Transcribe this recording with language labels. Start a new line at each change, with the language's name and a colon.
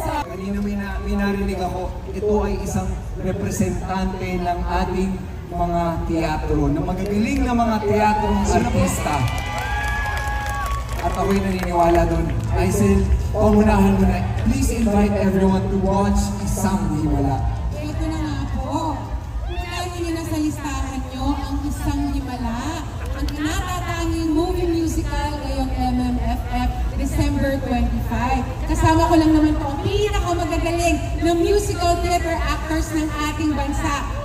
Filipino: kanina may narinig ako, ito ay isang representante ng ating mga teatro, ng magagaling na mga teatrong artista. At ako'y naniniwala doon. Aisel, pangunahan mo na.
English: Please invite everyone to watch Isang Himala.
Filipino: Ito na nga po. Unahin niyo na sa listahan niyo ang Isang Himala, ang natatanging movie musical ngayong MMFF December 25. Kasama ko lang naman po ang pinakamagagaling na musical theater actors ng ating bansa.